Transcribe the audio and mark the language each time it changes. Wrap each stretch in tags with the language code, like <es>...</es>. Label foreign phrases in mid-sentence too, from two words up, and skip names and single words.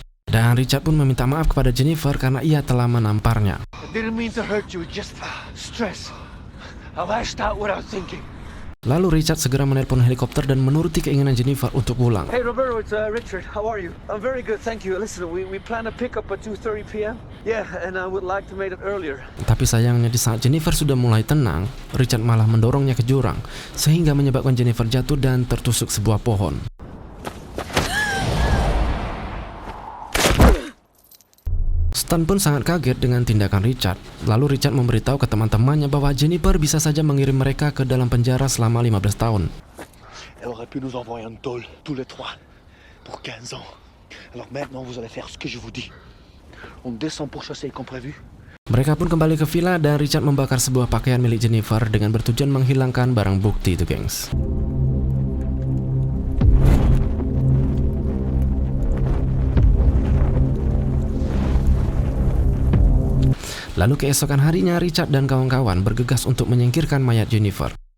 <id>Dan Richard pun meminta maaf kepada Jennifer karena ia telah menamparnya.</id> <en>I didn't mean to hurt you, just stress. I lashed out without thinking.</en> <id>Lalu Richard segera menelpon helikopter dan menuruti keinginan Jennifer untuk pulang.</id> <en>Hey Roberto, it's Richard. How are you? I'm very good, thank you. Listen, we plan to pick up at 2:30 p.m. Yeah, and I would like to make it earlier.</en> <id>Tapi sayangnya di saat Jennifer sudah mulai tenang, Richard malah mendorongnya ke jurang sehingga menyebabkan Jennifer jatuh dan tertusuk sebuah pohon. Stan pun sangat kaget dengan tindakan Richard. Lalu Richard memberitahu ke teman-temannya bahwa Jennifer bisa saja mengirim mereka ke dalam penjara selama 15 tahun.</id> <fr>Elle aurait pu nous envoyer un tôle, tous les trois, pour 15 ans. Alors maintenant, vous allez faire ce que je vous dis. On descend pour chasser comme prévu.</fr> <id>Mereka pun kembali ke villa dan Richard membakar sebuah pakaian milik Jennifer dengan bertujuan menghilangkan barang bukti itu, gengs. Lalu keesokan harinya Richard dan kawan-kawan bergegas untuk menyingkirkan mayat Jennifer.</id>